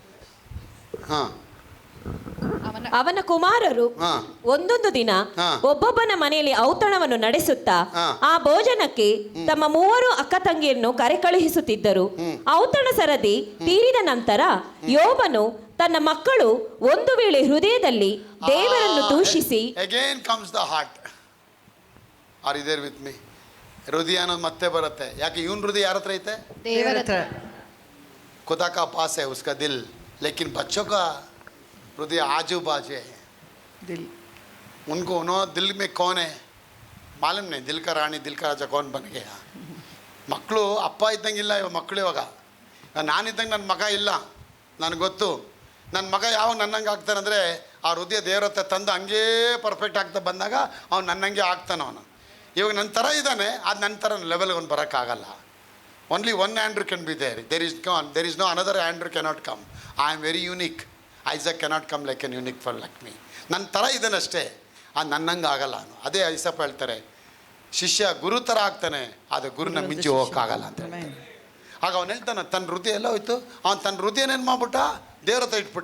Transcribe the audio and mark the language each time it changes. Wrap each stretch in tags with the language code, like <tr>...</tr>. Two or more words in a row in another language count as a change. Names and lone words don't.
<kn>ಅವನ ಕುಮಾರರು ಒಂದೊಂದು ದಿನ ಒಬ್ಬೊಬ್ಬನ ಮನೆಯಲ್ಲಿ ಔತಣವನ್ನು ನಡೆಸುತ್ತಾ ಆ ಭೋಜನಕ್ಕೆ ತಮ್ಮ 3 ಅಕ್ಕ ತಂಗಿಯನ್ನು ಕರೆ ಕಳುಹಿಸುತ್ತಿದ್ದರು. ಔತಣ ಸರದಿ ತೀರಿದ ನಂತರ ಯೋಬನು ತನ್ನ ಮಕ್ಕಳು ಒಂದು ವೇಳೆ ಹೃದಯದಲ್ಲಿ ದೇವರನ್ನು ದೂಷಿಸಿ,</kn> <en>Again comes the heart. Are you there with me?</en> <kn>ಹೃದಯ ಅನ್ನೋದು ಮತ್ತೆ ಬರುತ್ತೆ. ಯಾಕೆ ಇವನ್ ಹೃದಯ ಯಾರ ಹತ್ರ ಐತೆ? ದೇವರ ಹತ್ರ.</kn> <hi>खुदा का पास है उसका दिल, लेकिन बच्चों का हृदय आजू बाजू है. दिल उनको उन्होंने दिल में कौन है मालूम नहीं. दिल का रानी, दिल का राजा कौन बन गया?</hi> <kn>ಮಕ್ಕಳು ಅಪ್ಪ ಇದ್ದಂಗಿಲ್ಲ ಇವಾಗ ಮಕ್ಕಳು. ಇವಾಗ ನಾನಿದ್ದಂಗೆ ನನ್ನ ಮಗ ಇಲ್ಲ, ನನಗೆ ಗೊತ್ತು. ನನ್ನ ಮಗ ಯಾವಾಗ ನನ್ನಂಗೆ ಆಗ್ತಾನಂದರೆ ಆ ಹೃದಯ ದೇವ್ರ ಹತ್ರ ತಂದು ಹಂಗೇ ಪರ್ಫೆಕ್ಟ್ ಆಗ್ತಾ ಬಂದಾಗ ಅವ್ನು ನನ್ನಂಗೆ ಆಗ್ತಾನೆ. ಅವನು ಇವಾಗ ನನ್ನ ಥರ ಇದ್ದಾನೆ, ಅದು ನನ್ನ ಥರ ಲೆವೆಲ್ಗೆ ಅವ್ನು ಬರೋಕ್ಕಾಗಲ್ಲ.</kn> <en>Only one Andrew can be there. There is no another Andrew cannot come. I am very unique. Isaac cannot come like an unique for like me.</en> <kn>ನನ್ನ ಥರ ಇದ್ದಾನಷ್ಟೇ, ಅದು ನನ್ನಂಗೆ ಆಗಲ್ಲ. ಅವನು ಅದೇ ಐಸಪ್ಪ ಹೇಳ್ತಾರೆ, ಶಿಷ್ಯ ಗುರು ಥರ ಆಗ್ತಾನೆ, ಆದರೆ ಗುರುನ ಮಿಂಚಿ ಹೋಗೋಕ್ಕಾಗಲ್ಲ ಅಂತ ಹೇಳ್ತಾರೆ. ಆಗ ಅವನು ಹೇಳ್ತಾನೆ, ತನ್ನ ಹೃದಯ ಎಲ್ಲ ಹೋಯ್ತು. ಅವನು ತನ್ನ ಹೃದಯನೇನು ಮಾಡ್ಬಿಟ್ಟ? ದೇವ್ರ ಹತ್ರ ಇಟ್ಬಿಟ್ಟ.</kn>